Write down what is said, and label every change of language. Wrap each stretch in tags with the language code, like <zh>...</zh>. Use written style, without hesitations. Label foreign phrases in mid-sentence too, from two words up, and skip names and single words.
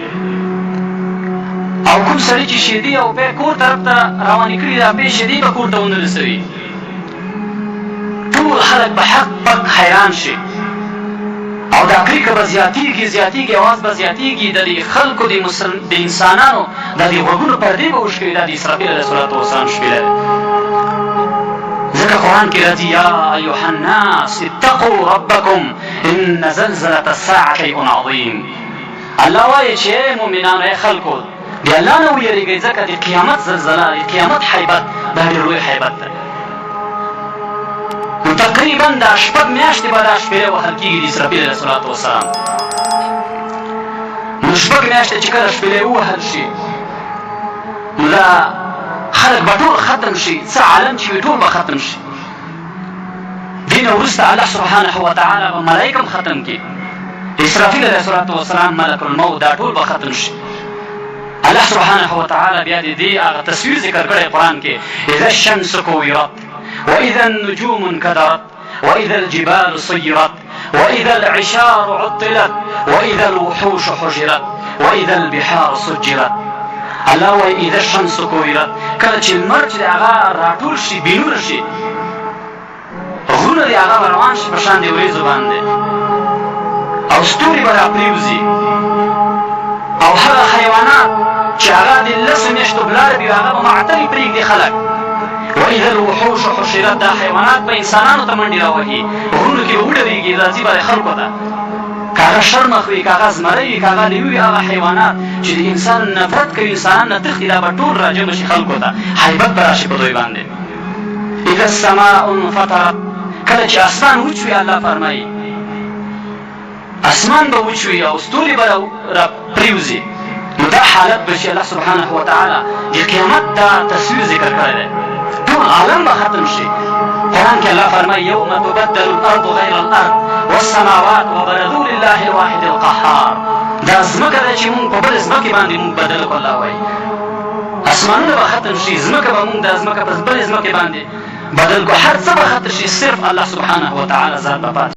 <ps>او کوم سړي چې شیدې او پی کور طرف ته روانې کړي، دا پی شیدې به کور ته ونه رسوي، ټول خلک به حق پک حیران شي او دا کریکه به زیاتېږي زیاتېږي، اواز به زیاتېږي، د دې خلکو د انسانانو د دې غوږونو پردې به وشکوي. دا د اسرافیل</ps> <ar>علیه السلام</ar> <ps>شپېله ده.</ps> <ar>ځکه قرآن کې راځي یا ایها الناس اتقوا ربکم ان زلزلة الساعة شیء عظیم.</ar> <ps>الله وایي چې ای مؤمنانو، ای خلکو، د الله نه ویرېږئ، ځکه د قیامت زلزله، د قیامت حیبت دا ډېر لوی حیبت دی. نو تقریبا دا 6 میاشتې به دا شپېلې وهل کېږي د اسرافیل</ps> <ar>علیه السلام.</ar> <ps>نو 6 میاشتې چې کله شپېلې ووهل شي، نو دا خلک به ټول ختم شي، څه عالم چې وي ټول به ختم شي. دې نه وروسته الله</ps> <ar>سبحانه وتعالی</ar> <ps>به ملایکه هم ختم کړي، اسرافیل</ps> <ar>علیه السلام،</ar> <ps>ملک الموت، دا ټول به ختم شي. الله</ps> <ar>سبحانه وتعالی</ar> <ps>بیا د دې هغه تصویر ذکر کړی قرآن کې،</ps> <ar>اذا الشمس كورت وإذا النجوم انكدرت وإذا الجبال صيرت وإذا العشار عطلت وإذا الوحوش حجرت وإذا البحار سجرت.</ar> <ps>الله وایي</ps> <ar>اذا الشمس كورت،</ar> <ps>کله چې لمر چې د هغه راټول شي، بېنوره شي، غرونه د هغه به روان شي په شان د وریځو باندې، او ستوري به راپرېوځي، او هغه حیوانات چې هغه د 10 میاشتو بلاره وي هغه به معطلې پرېږدي خلک.</ps> <ar>وإذا الوحوش حشرت،</ar> <ps>دا حیوانات به انسانانو ته منډې راوهي، غرونو کې به وډرېږي، راځي به خلکو ته، که هغه شرمخ وي، که هغه زمری وي، که هغه لیوي وي، هغه حیوانات چې د انسان نفرت کوي، انسانان نه تښتي، دا به ټول راجمع شي خلکو ته، حیبت به راشي په دوی باندې.</ps> <ar>اذا السماء انفطرت،</ar> <ps>کله چې اسمان وچ وي، الله فرمایي اسمان به وچ وي او ستوري به راپرېوځي. نو دا حالت به چې الله</ps> <ar>سبحانه وتعالی</ar> <ps>د قیامت دا تصویر ذکر کړی دی، ټول عالم به ختم شي. قرآن کې الله فرمایي</ps> <ar>یوم تبدل الارض غیر الارض والسماوات وبرزوا لله الواحد القهار.</ar> <ps>دا ځمکه ده چې مونږ په بلې ځمکې باندې مونږ بدل کړو، الله وایي اسمانونه به ختم شي، ځمکه به مونږ دا ځمکه په بلې ځمکې باندې بدل کړو، هر څه به ختم شي، صرف الله</ps> <ar>سبحانه وتعالی</ar> <ps>ذات به پاتې</ps>